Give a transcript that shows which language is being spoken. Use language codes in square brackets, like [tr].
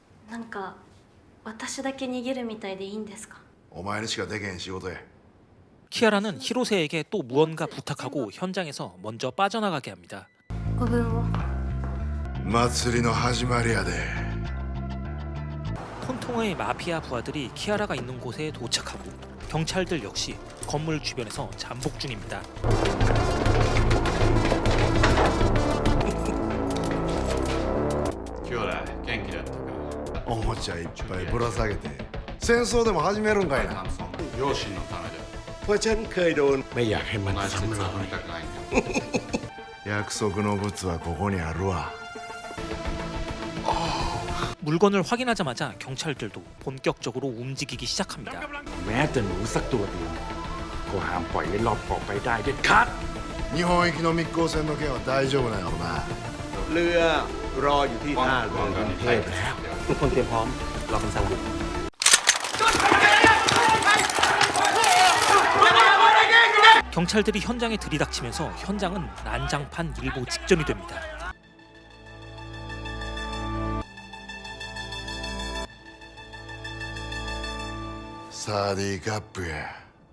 [ja] なんか私だけ逃げるみたいでいいんですか？お前にしかできへん仕事や。 [ko] 키아라는 히로세에게 또 무언가 부탁하고 현장에서 먼저 빠져나가게 합니다. [ja] ご分を祭りの始まりやで。 [ko] 폰통의 마피아 부하들이 키아라가 있는 곳에 도착하고 경찰들 역시 건물 주변에서 잠복 중입니다. [ja] 兄弟元気だったか。おもちゃいっぱいぶら下げて戦争でも始めるんかいな。両親のためだ。 [th] เพราะฉันเคยโดนไม่อยากให้มันซ้ำรอย [ja] 約束の物はここにあるわ。 [ko] 물건을 확인하자마자 경찰들도 본격적으로 움직이기 시작합니다. [th] แม้แต่หนูสักตัวเดียวก็ห้ามปล่อยให้รอดออกไปได้เด็ดขาด [ja] 日本行きの密航船の件は大丈夫なんやろな。 [th] เรือรออยู่ที่ท่าเรือกรุงเทพแล้ว ทุกคนเตรียมพร้อมรอคำสั่งบุก [ko] 경찰들이 현장에 들이닥치면서 현장은 난장판 일보 직전이 됩니다. 사디 카프야.